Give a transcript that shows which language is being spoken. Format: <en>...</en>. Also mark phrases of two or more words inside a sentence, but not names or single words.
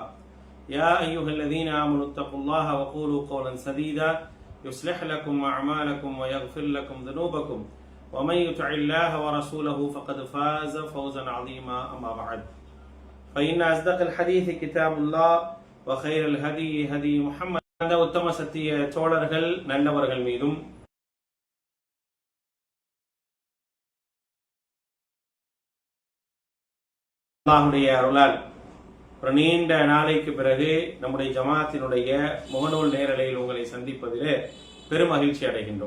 <ar>يا أيها الذين آمنوا اتقوا الله وقولوا قولا سديدا يصلح لكم أعمالكم ويغفر لكم ذنوبكم ومن يطع الله ورسوله فقد فاز فوزا عظيما. أما بعد فإن أصدق الحديث كتاب الله وخير الهدي هدي محمد.</ar> <ta>அந்த உத்தம சத்திய தோழர்கள் நல்லவர்கள் மீதும் அல்லாஹ்வுடைய அருளால் ஒரு நீண்ட நாளைக்கு பிறகு நம்முடைய ஜமாத்தினுடைய முகநூல் நேரலையில் உங்களை சந்திப்பதிலே பெரும் மகிழ்ச்சி அடைகின்றோம்.</ta>